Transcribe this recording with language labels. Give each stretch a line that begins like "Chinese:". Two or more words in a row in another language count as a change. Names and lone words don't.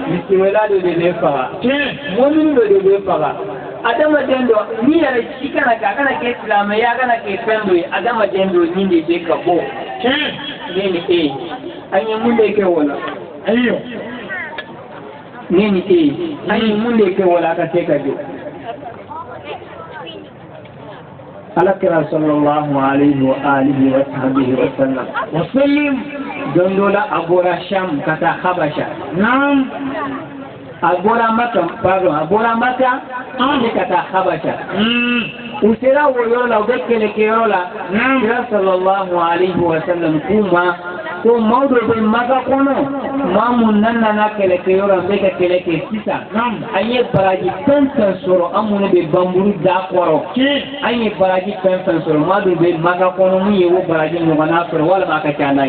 Bambara: misiwela de bɛ faga mɔmini dɔ de bɛ faga adamaden dɔ ni yɛrɛ si kana kɛ a kana kɛ silamɛya a kana kɛ fɛn dɔ ye adamaden dɔ ni de bɛ ka bɔ ne ni e an ye mun de kɛ o la Ayo. ne ni e an ye mun de kɛ o la a ka se ka jɔ alakira
Arabic: sallallahu alaihi wa alihi wa sahbihi wa sallam
Bambara: Wasallim. don dɔ la a bɔra sham ka taa habasha Naam. a bɔra maka ne ka taa habasha u sera o yɔrɔ la u bɛ kɛlɛkɛyɔrɔ la kira
Arabic: sallallahu alaihi wa sallam
Bambara: k'u ma ko maaw dɔ bɛ maka kɔnɔ maa mun nana kɛlɛkɛyɔrɔ an bɛ ka kɛlɛ kɛ sisan an ye baraji fɛn fɛn sɔrɔ an minnu bɛ banburu da kɔrɔ an ye baraji fɛn fɛn sɔrɔ maa dɔ bɛ maka kɔnɔ mun ye o baraji ɲɔgɔnna sɔrɔ walima a ka ca n'a ye